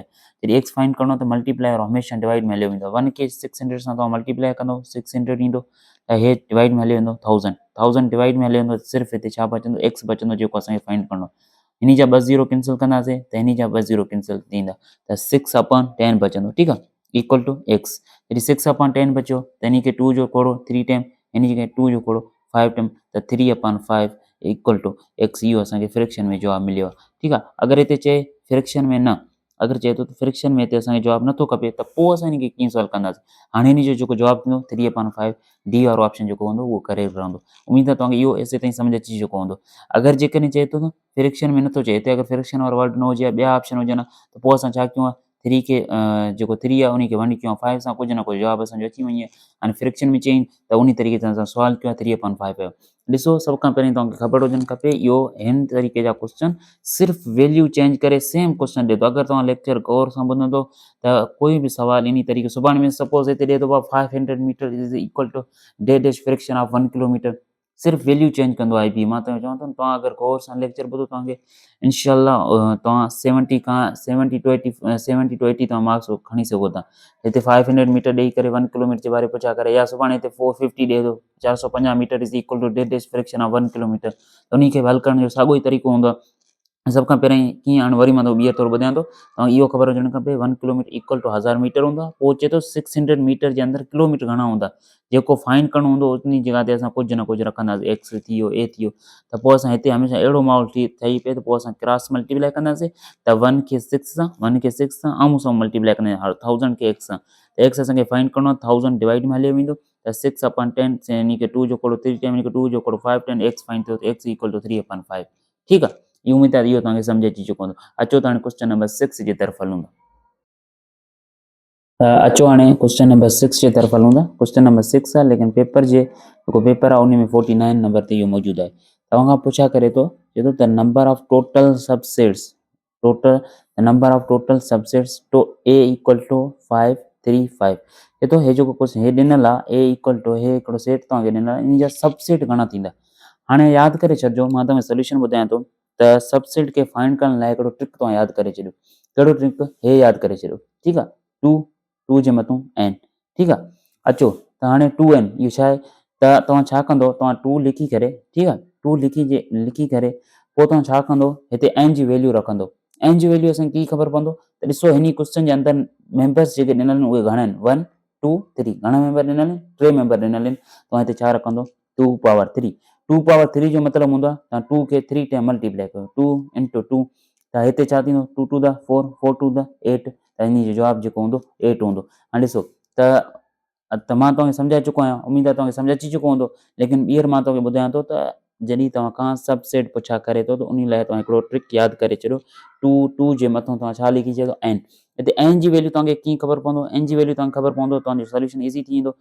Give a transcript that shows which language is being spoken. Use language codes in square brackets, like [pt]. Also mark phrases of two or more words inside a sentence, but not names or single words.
[sd] जॾहिं [en] x find [sd] करिणो आहे त मल्टीप्लाई वारो हमेशह डिवाइड में हलियो वेंदो। 1 खे 600 सां तव्हां मल्टीप्लाई कंदो 600 ईंदो, त हे डिवाइड में हली वेंदो 1000 डिवाइड में हली वेंदो, सिर्फ़ु हिते छा बचंदो, एक्स बचंदो जेको असांखे फाइंड करिणो आहे। हिन जा 2 ज़ीरो कैंसिल कंदासीं त हिन जा 2 ज़ीरो कैंसिल थींदा, त 6/10 बचंदो। ठीकु आहे, [en] equal to x. [sd] जॾहिं 6/10 बचियो त हिन खे 2 जो खोड़ो 3 टाइम, हिन खे 2 जो खोड़ो 5 टाइम, त 3/5 [en] equal to x. [sd] इहो असांखे फ्रिक्शन में जवाबु मिलियो आहे। ठीकु आहे, अगरि हिते चए फ्रिक्शन में न, अगरि चए थो त फ्रिक्शन में हिते असांखे जवाबु नथो खपे त पोइ असां हिन खे कीअं सॉल्व कंदासीं। हाणे हिन जो जेको जवाबु थींदो 3/5, डी वारो ऑप्शन जेको हूंदो उहो करेक्ट रहंदो। उमीद आहे तव्हांखे इहो एसे ताईं सम्झ अची चुको हूंदो। अगरि जेकॾहिं चए थो न फ्रिक्शन में नथो चए, हिते अगरि फ्रिक्शन वारो वर्ड न हुजे या ॿिया ऑप्शन हुजनि त पोइ असां छा कयूं आहे, 3 खे जेको 3 आहे उनखे 1 कयूं 5 सां, कुझु न कुझु जवाबु असांजो अची वञे। हाणे फ्रिक्शन में चई त उन तरीक़े सां असां सॉल्व कयो आहे 3/5 कयो। ॾिसो सभ खां पहिरीं तव्हांखे ख़बर हुजणु खपे, इहो हिन तरीक़े जा क्वेश्चन सिर्फ़ु [en] value change [sd] करे [en] same question [sd] ॾिए थो। अगरि तव्हां लेक्चर गौर सां ॿुधंदो त कोई बि सुवाल इन तरीक़े, सुभाणे में सपोज़ हिते ॾिए थो 500 [en] meter is equal to dash friction of 1 kilometer, [sd] सिर्फ़ु [en] value change [sd] कंदो आहे। IB मां तव्हांखे चवां थो तव्हां अगरि गौर सां लेक्चर ॿुधो तव्हांखे इनशाला तव्हां 70 खां 70 to 80 तव्हां मार्क्स खणी सघो था। हिते 500 मीटर ॾेई करे 1 किलोमीटर जे बारे पुछा करे, या सुभाणे हिते 450 ॾिए थो 450 [en] meter is equal to dash friction of 1 kilometer, [sd] त उनखे हल करण जो साॻियो ई तरीक़ो हूंदो आहे। सभ खां पहिरीं कीअं, हाणे वरी मां ॿीहर थोरो ॿुधायां थो, तव्हांखे इहो ख़बर हुजणु खपे 1 [en] kilometer equal to 1000 meter [sd] हूंदो आहे। पोइ चए थो 600 मीटर जे अंदरि किलोमीटर घणा हूंदा, जेको फाइंड करिणो हूंदो उन जॻह ते असां कुझु न कुझु रखंदासीं, एक्स थी वियो, ए थी वियो। त पोइ असां हिते हमेशह अहिड़ो माहौल ठही पए त पोइ असां [en] cross multiply [sd] कंदासीं, त 1 खे 6 सां आम्हूं साम्हूं मल्टीप्लाई कंदासीं 1000 खे एक्स सां, त एक्स असांखे फाइंड करिणो आहे, 1000 डिवाइड में हली वेंदो, त 6/10 हिन खे 2 जो खोड़ो 3 टाइम, हिन खे 2 जो खोड़ो 5 टाइम, [en] x find [sd] थियो त [en] x equal to 3/5. [sd] ठीकु आहे, इहो उमीद आहे इहो तव्हांखे सम्झ अची चुको हूंदो। अचो त हाणे [en] question number 6 [sd] जे तरफ़ हलूं था। अचो हाणे [en] question number 6 [sd] जे तरफ़ हलूं था। [en] question number 6 [sd] आहे, लेकिन पेपर जे जेको पेपर आहे उन में 49 नंबर ते इहो मौजूदु आहे। तव्हां खां पुछा करे थो, चए थो [en] the number of total subsets total the number of total subsets to a equal to 5 3 5. [sd] चए थो हे जेको क्वेश्चन हे ॾिनल आहे [en] a equal to [sd] हे हिकिड़ो सेट तव्हांखे ॾिनल आहे, इन जा सबसेट घणा थींदा। हाणे यादि करे छॾिजो, मां तव्हांखे सोल्यूशन ॿुधायां थो त सबसेट खे फाइंड करण लाइ हिकिड़ो ट्रिक तव्हां यादि करे छॾियो। कहिड़ो ट्रिक? हे यादि करे छॾियो, ठीकु आहे। 2 जे मथां n, ठीकु आहे। अचो त हाणे 2n इहो छा आहे, त तव्हां छा कंदो, तव्हां 2 लिखी करे, ठीकु आहे, 2 लिखी करे पोइ तव्हां छा कंदो, हिते n जी वैल्यू रखंदो। n जी वैल्यू असांखे कीअं ख़बर पवंदो, त ॾिसो हिन क्वेश्चन जे अंदरि मेंबर्स जेके ॾिनल आहिनि उहे घणा आहिनि, 1 2 3। घणा मेंबर ॾिनल आहिनि? 3 मेंबर ॾिनल आहिनि। तव्हां हिते छा रखंदो, 2 पावर 3। 2 पावर 3 जो मतिलबु हूंदो आहे तव्हां 2 खे 3 टाइम मल्टीप्लाई कयो, 2 इंटू 2, त हिते छा थींदो, 2 [en] to the 4, 4 to the 8, [sd] त इन जो जवाबु जेको हूंदो 8 हूंदो। हाणे ॾिसो त मां तव्हांखे सम्झाए चुको आहियां, उमेद आहे तव्हांखे सम्झ अची चुको हूंदो, लेकिन ॿीहर मां तव्हांखे ॿुधायां थो त जॾहिं तव्हां खां सबसेट पुछा करे थो त उन लाइ तव्हां हिकिड़ो ट्रिक यादि करे छॾियो। 2 जे मथां तव्हां छा लिखी छॾियो, n। हिते n जी वैल्यू तव्हांखे कीअं ख़बर पवंदो, n जी वैल्यू तव्हांखे ख़बर पवंदो, तव्हांजो [en] solution easy [sd] थी वेंदो।